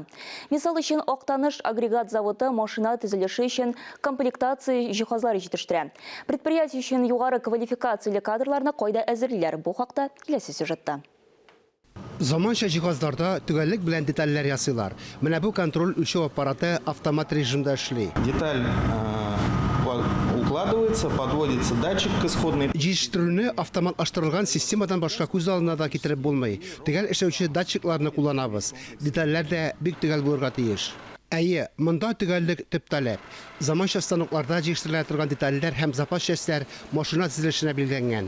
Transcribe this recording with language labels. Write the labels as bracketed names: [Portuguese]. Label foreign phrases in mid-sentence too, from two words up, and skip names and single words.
[Tatar] Мисал өчен, Актаныш агрегат заводы машина төзелеше өчен комплектация җиһазлары җитештерә. Предприятие өчен югары квалификацияле кадрларны кайда әзерлиләр? Бу хакта киләсе сюжетта. Заманча җиһазларда төгәллек белән детальләр ясыйлар. Менә бу контроль үлчәү аппараты автомат режимда эшли. [Russian] Деталь укладывается, подводится датчик к исходной. [Tatar] Җитештерүне автоматлаштырылган системадан башка күз алдына да китереп булмый. Төгәл эшләүче датчикларны кулланабыз. Детальләр дә бик төгәл булырга тиеш. Әйе, монда төгәллек төп таләп. Заманча станокларда җитештерелә торган детальләр һәм [Russian] запас частьләр [Tatar] машина төзелешенә билгеләнгән.